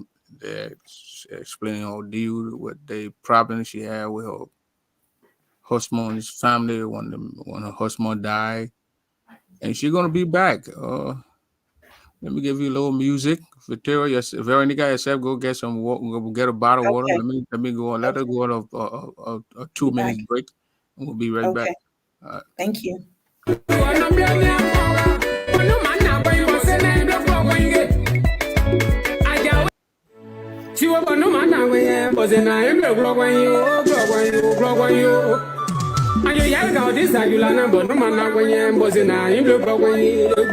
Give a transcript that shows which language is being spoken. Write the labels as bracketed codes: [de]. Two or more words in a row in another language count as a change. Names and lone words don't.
[en] Explaining her deal with the problem she had with her husband's family when her husband died. And she's gonna be back. Let me give you a little music. Veronica yourself, go get some water, go get a bottle of water. Let me go. Let her go on a 2 minutes break, and we'll be right back. Thank you. Ayo ya ga odi sayula na bo no mana gwenye mbozi na imlo gwenye